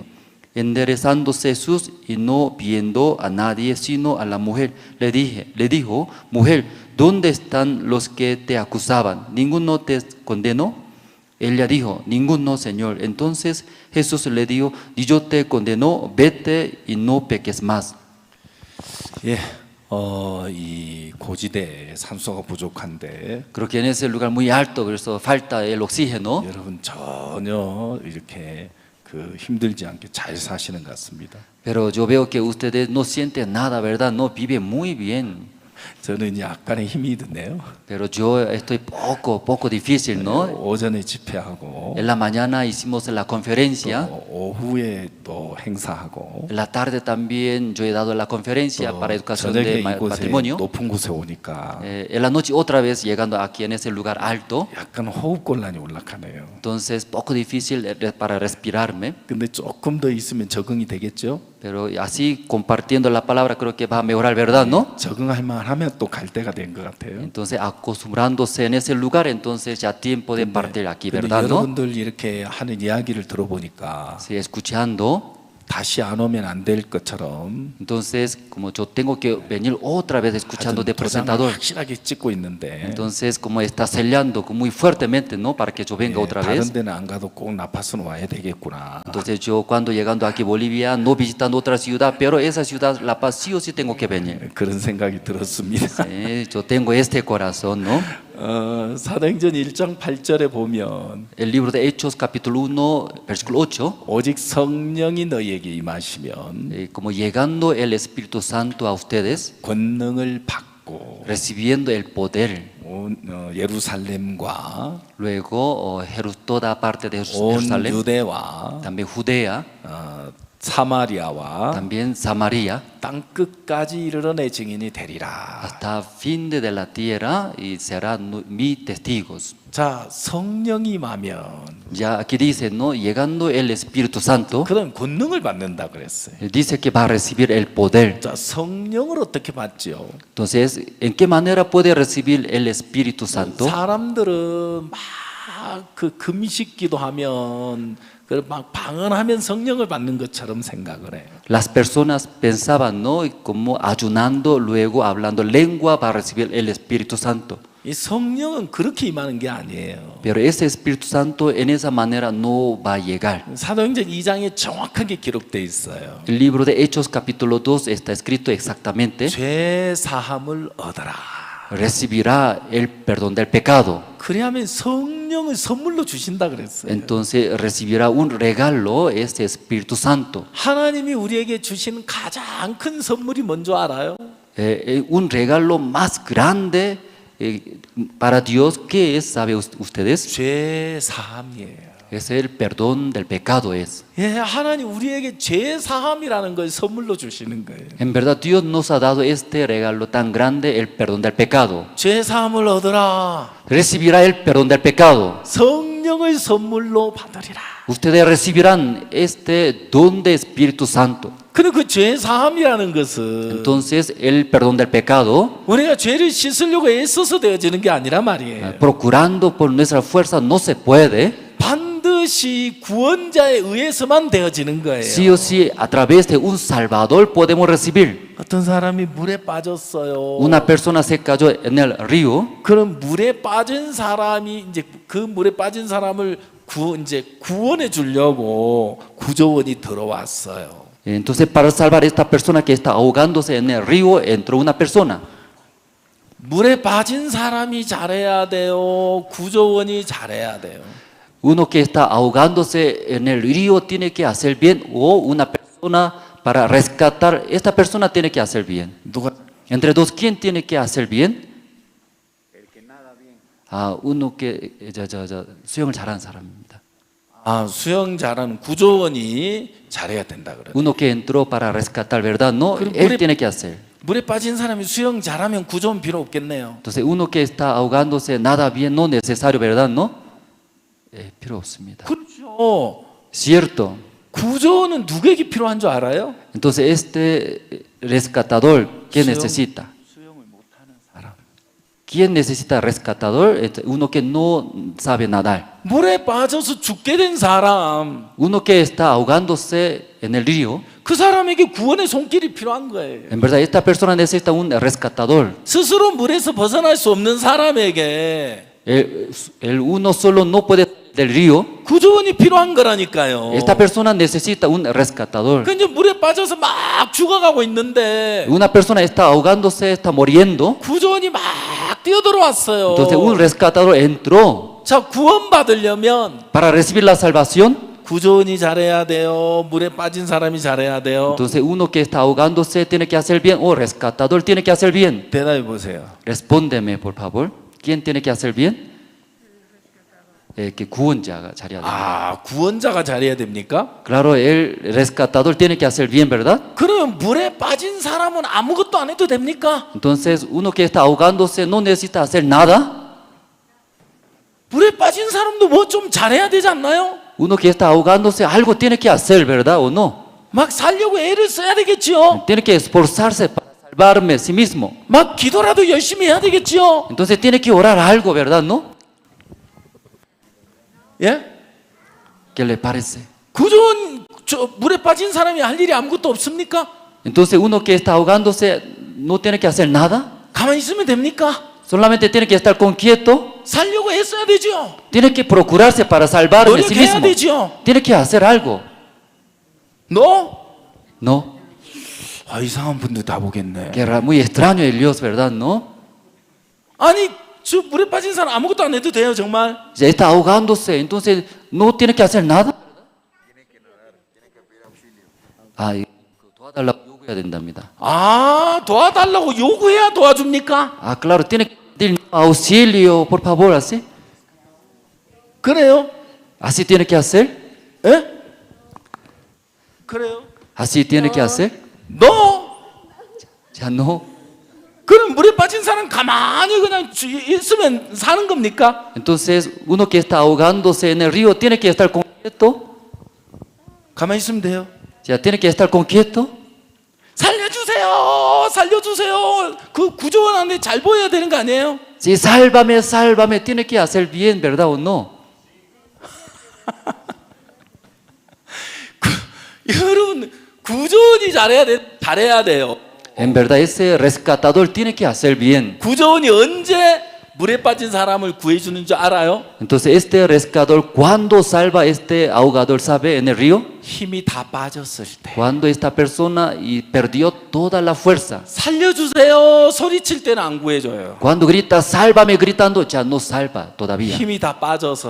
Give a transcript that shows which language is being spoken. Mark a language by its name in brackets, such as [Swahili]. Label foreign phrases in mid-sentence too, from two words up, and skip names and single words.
[Spanish] Enderezándose Jesús y no viendo a nadie sino a la mujer, le dijo: Mujer, ¿dónde están los que te acusaban? ¿Ninguno te condenó? Ella dijo: Ninguno, Señor. Entonces Jesús le dijo: Ni yo te condeno, vete y no peques más. [Korean] 예, 이 고지대에 산소가 부족한데 [Spanish] Creo que en ese lugar muy alto, 그래서 falta el oxígeno. [Korean] 여러분 전혀 이렇게 힘들지 않게 잘 사시는 것 같습니다. [Spanish] Pero yo veo que ustedes no sienten nada, ¿verdad? No, viven muy bien. [Korean] 저는 약간의 힘이 드네요. [Spanish] Pero yo estoy poco difícil, ¿no? [Korean] 오전에 집회하고 [Spanish] En la mañana hicimos la conferencia. [Korean] 또 오후에 또 행사하고 [Spanish] En la tarde también yo he dado la conferencia para educación [Korean] 저녁에 [Spanish] de [Korean] 이곳에 [Spanish] matrimonio. [Korean] 높은 곳에 오니까 [Spanish] En la noche otra vez llegando aquí en ese lugar alto. [Korean] 약간 호흡곤란이 올라가네요. [Spanish] Entonces poco difícil para respirarme. [Korean] 근데 조금 더 있으면 적응이 되겠죠? [Spanish] Pero así compartiendo la palabra creo que va a mejorar, ¿verdad? ¿No? [Korean] 적응할 만하면 또 갈 때가 된 것 같아요. [Spanish] Entonces acostumbrándose en ese lugar, entonces ya tiempo de partir aquí, [Korean] 근데 [Spanish] ¿verdad? ¿No? [Korean] 여러분들 이렇게 하는 이야기를 들어보니까 [Spanish] Sí, escuchando. [Korean] 다시 안 오면 안 될 것처럼 [Spanish] Entonces, como yo tengo que venir otra vez escuchando de [Korean] 도장을 [Spanish] presentador, [Korean] 확실하게 찍고 있는데 [Spanish] entonces como está sellando muy fuertemente, ¿no? Para que yo venga otra [Korean] 다른 [Spanish] vez. [Korean] 데는 안 가도 꼭 나파수는 와야 되겠구나. [Spanish] Entonces yo cuando llegando aquí a Bolivia, no visitando otra ciudad, pero esa ciudad, La Paz, sí o sí tengo que venir. [Korean] 그런 생각이 들었습니다. [Spanish] Sí, yo tengo este corazón, ¿no? [Korean] 사도행전 1장 8절에 보면 [Spanish] El libro de Hechos capítulo 1 versículo 8, [Korean] 오직 성령이 너희에게 임하시면 [Spanish] como llegando el Espíritu Santo a ustedes, [Korean] 권능을 받고 [Spanish] recibiendo el poder, [Korean] 예루살렘과 [Spanish] luego toda parte de [Korean] 온 [Spanish] Jerusalén, [Korean] 유대와 [Spanish] también Judea, [Korean] 사마리아와 [Spanish] también Samaria, [Korean] 땅 끝까지 이르러 내 증인이 되리라. [Spanish] hasta fin de la tierra y serán mis testigos. [Korean] 자, 성령이 임하면 [Spanish] Ya aquí dice, ¿no? Llegando el Espíritu Santo, [Korean] 그런 권능을 받는다 그랬어요. [Spanish] dice que va a recibir el poder. [Korean] 자, 성령을 어떻게 받죠? [Spanish] Entonces, ¿en qué manera puede recibir el Espíritu Santo? [Korean] 사람들은 막 그 금식기도 하면 막 방언하면 성령을 받는 것처럼 생각을 해요. [Spanish] Las personas pensaban, ¿no? Como ayunando, luego hablando lengua va a recibir el Espíritu Santo. [Korean] 이 성령은 그렇게 임하는 게 아니에요. [Spanish] Pero ese Espíritu Santo en esa manera no va a llegar. [Korean] 사도행전 2장에 정확하게 기록돼 있어요. [Spanish] El libro de Hechos capítulo 2 está escrito exactamente, [Korean] 죄 사함을 얻어라. [Spanish] recibirá el perdón del pecado. [Korean] 그래야면 성령을 선물로 주신다 그랬어요. [Spanish] Entonces recibirá un regalo, este Espíritu Santo. [Korean] 하나님이 우리에게 주시는 가장 큰 선물이 뭔지 알아요? [Spanish] Un regalo más grande para Dios, ¿qué es? ¿Sabe ustedes? [Korean] 죄 사함이에요. [Spanish] Es el perdón del pecado es. [Korean] 예, 하나님 우리에게 죄 사함이라는 걸 선물로 주시는 거예요. [Spanish] En verdad Dios nos ha dado este regalo tan grande, el perdón del pecado. [Korean] 죄 사함을 얻으라. [Spanish] Recibirá el perdón del pecado. [Korean] 성령을 선물로 받으리라. [Spanish] Ustedes recibirán este don de Espíritu Santo. [Korean] 근데 그 죄 사함이라는 것은 [Spanish] Entonces el perdón del pecado, [Korean] 우리가 죄를 씻으려고 애써서 되어지는 게 아니란 말이에요. [Spanish] procurando por nuestra fuerza no se puede. [Korean] 반드시 구원자에 의해서만 되어지는 거예요. [Spanish] Sí o sí, a través de un Salvador podemos recibir. [Korean] 어떤 사람이 물에 빠졌어요. [Spanish] Una persona se cayó en el río. [Korean] 그럼 물에 빠진 사람이 이제 그 물에 빠진 사람을 구원해 주려고 구조원이 들어왔어요. [Spanish] Entonces, para salvar a esta persona que está ahogándose en el río, entró una persona. [Korean] 물에 빠진 사람이 잘해야 돼요. 구조원이 잘해야 돼요. [Spanish] Uno que está ahogándose en el río tiene que hacer bien, o una persona para rescatar, esta persona tiene que hacer bien. [Korean] 누가 [Spanish] Entre dos, ¿quién tiene que hacer bien? uno que [Korean] 수영을 잘하는 사람입니다. 수영 잘하는 구조원이 잘해야 된다 그래요. [Spanish] Uno que entró para rescatar, ¿verdad? No, él tiene que hacer. [Korean] 물에 빠진 사람이 수영 잘하면 구조원 필요 없겠네요. [Spanish] Entonces, uno que está ahogándose nada bien, no necesario, ¿verdad? No, [Korean] 필요 없습니다. 그렇죠. [Spanish] Cierto. [Korean] 구조원은 누구에게 필요한 줄 알아요? [Spanish] Entonces, este rescatador, ¿qué necesita? ¿Quién necesita rescatador? Uno que no sabe nadar. [Korean] 물에 빠져서 죽게 된 사람. [Spanish] Uno que está ahogándose en el río. [Korean] 그 사람에게 구원의 손길이 필요한 거예요. [Spanish] En verdad, esta persona necesita un rescatador. [Korean] 스스로 물에서 벗어날 수 없는 사람에게 [Spanish] El uno solo no puede del río. [Korean] 구조원이 필요한 거라니까요. [Spanish] Esta persona necesita un rescatador. [Korean] 그 이제 물에 빠져서 막 죽어가고 있는데 [Spanish] Una persona está ahogándose, está muriendo. [Korean] 구조원이 막 뛰어들어왔어요. [Spanish] Entonces un rescatador entró. [Korean] 자, 구원받으려면 [Spanish] Para recibir la salvación. [Korean] 구조원이 잘해야 돼요. 물에 빠진 사람이 잘해야 돼요. [Spanish] Entonces uno que está ahogándose tiene que hacer bien, o rescatador tiene que hacer bien. [Korean] 대답해 보세요. [Spanish] Respóndeme, por favor. ¿Quién tiene que hacer bien? [Korean] Que 구원자가 잘해야 됩니다. 구원자가 잘해야 됩니까? [Spanish] Claro, el rescatador tiene que hacer bien, ¿verdad? [Korean] 그러면 물에 빠진 사람은 아무것도 안 해도 됩니까? [Spanish] Entonces, uno que está ahogándose no necesita hacer nada. [Korean] 물에 빠진 사람도 뭐 좀 잘해야 되지 않나요? [Spanish] Uno que está ahogándose algo tiene que hacer, ¿verdad o no? [Korean] 막 살려고 애를 써야 되겠지요. [Spanish] Tiene que esforzarse para salvarme a sí mismo. [Korean] 막 기도라도 열심히 해야 되겠지요. [Spanish] Entonces tiene que orar algo, ¿verdad? ¿No? [Korean] 예? [Spanish] ¿Qué le parece? [Korean] 구조원 물에 빠진 사람이 할 일이 아무것도 없습니까? [Spanish] Entonces uno que está ahogándose no tiene que hacer nada. [Korean] 가만히 있으면 됩니까? [Spanish] Solamente tiene que estar quieto. [Korean] 살려고 애써야 되죠. [Spanish] Tiene que procurarse para salvarme a sí [Korean] 노력해야 [Spanish] mismo. [Korean] 되죠. [Spanish] Tiene que hacer algo. No? No. [Korean] 이상한 분들 다 보겠네. [Spanish] Que era muy extraño el Dios, ¿verdad? ¿No? [Korean] 아니 저 물에 빠진 사람 아무것도 안 해도 돼요, 정말? [Spanish] Ya está ahogándose, entonces no tiene que hacer nada. [Korean] 아, 도와달라고 요구해야 된답니다. 아, 도와달라고 요구해야 도와줍니까? [Spanish] Ah, claro, tiene que pedir auxilio, por favor, así. [Korean] 그래요? [Spanish] Así tiene que hacer. [Korean] 예? 그래요? [Spanish] Así tiene que hacer. [Korean] 너 [Spanish] Ya no. [Korean] 그럼 물에 빠진 사람 가만히 그냥 있으면 사는 겁니까? [Spanish] Entonces, uno que está ahogándose en el río tiene que estar quieto. [Korean] 가만히 있으면 돼요. [Spanish] Ya tiene que estar quieto. [Korean] 살려주세요, 살려주세요. 그 구조원한테 잘 보여야 되는 거 아니에요? [Spanish] Sí, sálvame, sálvame. Tiene que hacer bien, ¿verdad o no? [Korean] 여러분, 구조원이 잘해야 돼요. [Spanish] En verdad, ese rescatador tiene que hacer bien. [Korean] 구조원이 언제 물에 빠진 사람을 구해주는 줄 알아요? [Spanish] Entonces, este rescatador, ¿cuándo salva a este ahogador, sabe, en el río? [Korean] 힘이 다 빠졌을 때. [Spanish] Cuando esta persona y perdió toda la fuerza. [Korean] 살려주세요 소리칠 때는 안 구해줘요. [Spanish] Cuando grita, sálvame, gritando, ya no salva todavía. [Korean] 힘이 다 빠져서